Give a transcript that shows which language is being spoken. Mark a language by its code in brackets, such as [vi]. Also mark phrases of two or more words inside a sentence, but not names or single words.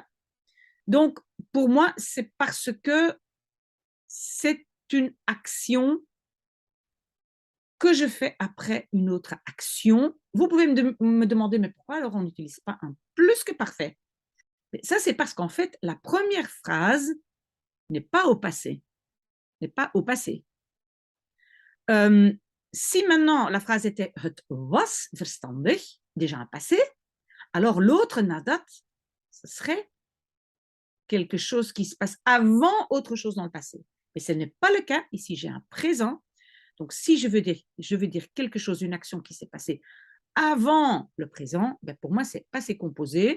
[fr] Donc, pour moi, c'est parce que c'est une action que je fais après une autre action. Vous pouvez me demander, mais pourquoi alors on n'utilise pas un plus que parfait? Mais ça, c'est parce qu'en fait, la première phrase n'est pas au passé. N'est pas au passé. Si maintenant la phrase était [nl] het was verstandig, [fr] déjà un passé, alors l'autre nadat, ce serait quelque chose qui se passe avant autre chose dans le passé. Mais ce n'est pas le cas. Ici, j'ai un présent. Donc, si je veux dire quelque chose, une action qui s'est passée avant le présent, ben pour moi, c'est passé composé.